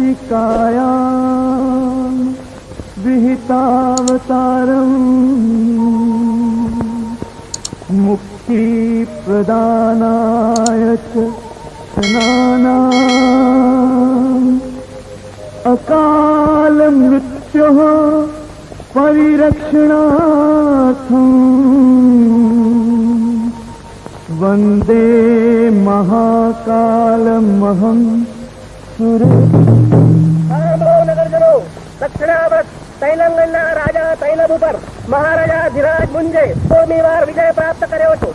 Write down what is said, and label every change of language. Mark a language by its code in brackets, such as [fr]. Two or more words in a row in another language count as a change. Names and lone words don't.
[sa] कायां विहितावतारम् मुक्ति प्रदानाय च जनानाम् अकाल मृत्योः परिरक्षणार्थम् वंदे महाकालमहं [gu] નગરજનો દક્ષિણાવત તૈલંગના રાજા તૈલબ ઉપર મહારાજા ધીરાજ મુંજે 16મી વાર વિજય પ્રાપ્ત કર્યો છે.